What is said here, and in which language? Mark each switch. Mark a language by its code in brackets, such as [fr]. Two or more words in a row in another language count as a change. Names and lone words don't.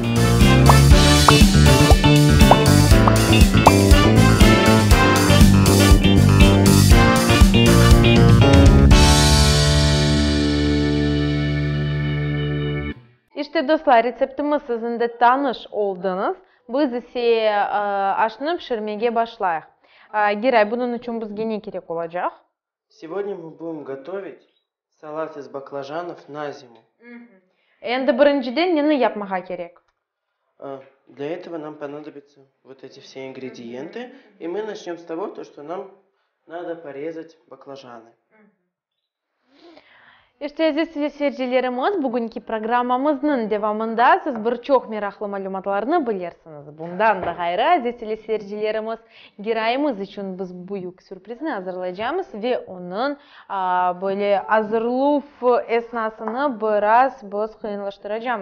[crh] İşte dostlar, reseptimiz sizin de tanış oldunuz. Biz ise aşını pişirmeye başlayaq. Giray, bunun için bizge ne gerek olacak? [ru] Сегодня мы будем готовить салат из баклажанов на зиму. [crh] Endi birinciden neni yapmağa gerek? [ru] Для этого нам понадобятся вот эти все ингредиенты. И мы начнем с того, что нам надо порезать баклажаны. [crh] İşte aziz seyircilerimiz, bugünkü programımızın devamında siz birçok meraklı malumatlarını bilirsiniz. Bundan da gayrı aziz seyircilerimiz, Girayımız için biz büyük sürprizini hazırlayacağız ve onun böyle hazırlık esnasını biraz kıyınlaştıracağız.